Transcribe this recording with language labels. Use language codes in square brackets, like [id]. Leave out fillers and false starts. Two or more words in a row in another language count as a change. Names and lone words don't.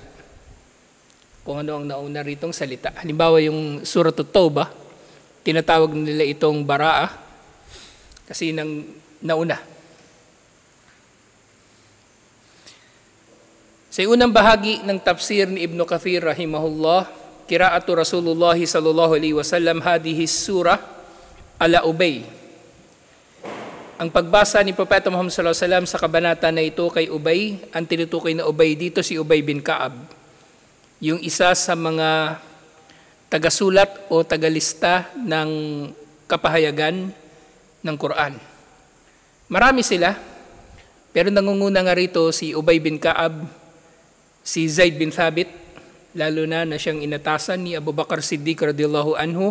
[tl] Kung ano ang nauna ritong salita. Halimbawa yung Suratul Taubah, tinatawag nila itong Bara'ah, kasi nang nauna. Sa unang bahagi ng tafsir ni [ar] Ibn Kathir rahimahullah, قراءة رسول الله صلى الله عليه وسلم هذه السورة على أبي. [tl] Ang pagbasa ni Propeta Muhammad [ar] صلى الله عليه وسلم [tl] sa kabanata na ito kay Ubay, ang tinutukoy na Ubay dito si Ubay bin Ka'ab, yung isa sa mga tagasulat o tagalista ng kapahayagan ng Quran. Marami sila, pero nangunguna nga rito si Ubay bin Ka'ab, si Zaid bin Thabit, lalo na siyang inatasan ni Abu Bakar Siddiq [ar] رضي الله عنه.